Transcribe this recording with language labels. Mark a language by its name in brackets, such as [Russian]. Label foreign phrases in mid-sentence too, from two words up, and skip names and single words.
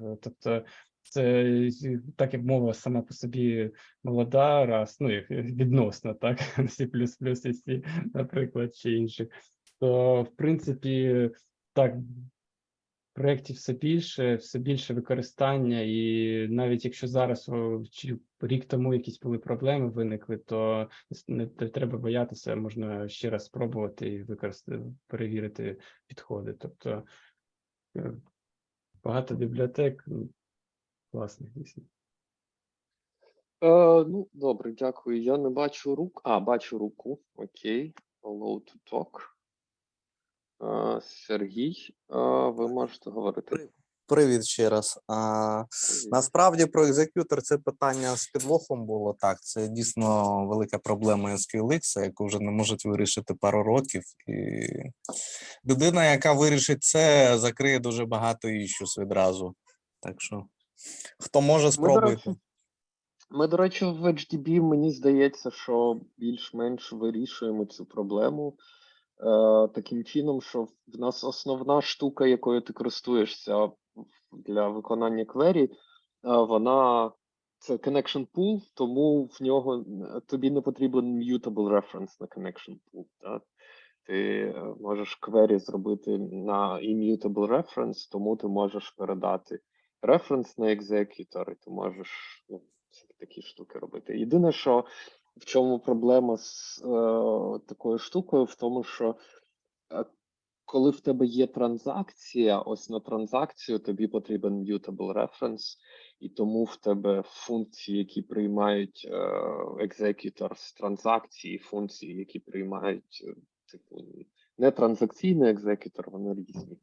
[Ukrainian] Тобто це так як мова сама по собі молода, раз, ну, як відносно, так, C++, і C, наприклад, чи інших, то, в принципі, так, проєктів все більше використання, і навіть якщо зараз чи рік тому якісь були проблеми виникли, то не треба боятися, можна ще раз спробувати і перевірити підходи. Тобто багато бібліотек класних дійсно. Ну, добре, дякую. Я не бачу рук. Бачу руку. Окей. [English] Allow to talk. [Ukrainian] Сергій, ви можете говорити. Привіт ще раз. Насправді про екзекютор це питання з підвохом було. Так, це дійсно велика проблема SQLX, яку вже не можуть вирішити пару років. І людина, яка вирішить це, закриє дуже багато issues відразу. Так що, хто може, спробуйте. Ми, до речі, в HDB, мені здається, що більш-менш вирішуємо цю проблему таким чином, що в нас основна штука, якою ти користуєшся для виконання квері, вона це [English] connection pool, [Ukrainian] тому в нього тобі не потрібен [English] mutable reference [Ukrainian] на [English] connection pool. [Ukrainian] Так? Ти можеш квері зробити на [English] immutable reference, [Ukrainian] тому ти можеш передати референс на екзекютор, і ти можеш такі штуки робити. Єдине, що в чому проблема з такою штукою, в тому, що коли в тебе є транзакція, ось на транзакцію тобі потрібен [English] mutable reference, [Ukrainian] і тому в тебе функції, які приймають екзекютор з транзакції, функції, які приймають типу не транзакційний екзекютор, вони різні.